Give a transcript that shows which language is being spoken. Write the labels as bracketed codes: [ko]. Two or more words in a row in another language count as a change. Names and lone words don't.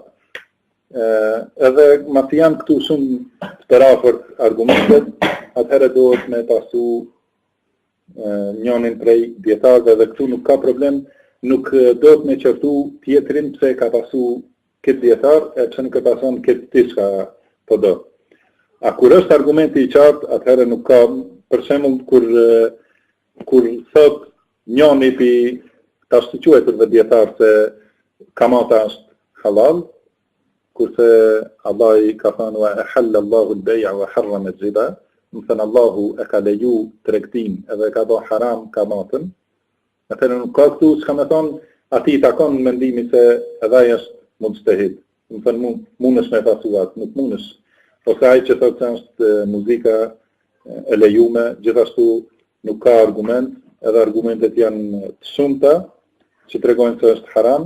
[sq] Edhe masi janë këtu shumë të përafërt argumentet, atëherë duhet me pasu njënin prej dietarëve dhe këtu nuk ka problem, nuk duhet me qërtu tjetrin pse ka pasu këtë dietar e pse nuk e pason këtë diçka po do. A kur është argumenti I qartë, atëherë nuk ka, për shembull kur thot njëni pi ta shtuquetur dhe dietar se kamata është halal, kurse Allah I ka thënë [ar] وأحل الله البيع وحرم الربا, [sq] do të thënë Allahu e ka leju tregtin edhe ka bërë haram kamatën. Atëherë nuk ka këtu s'ka më thonë ati I takon mendimi se edhe ai është mujtahid. Do të thënë mundesh me pasuat, nuk mundesh. Ose ai që thotë se është muzika e lejume, gjithashtu nuk ka argument, edhe argumentet janë të shumta që tregojnë se është haram.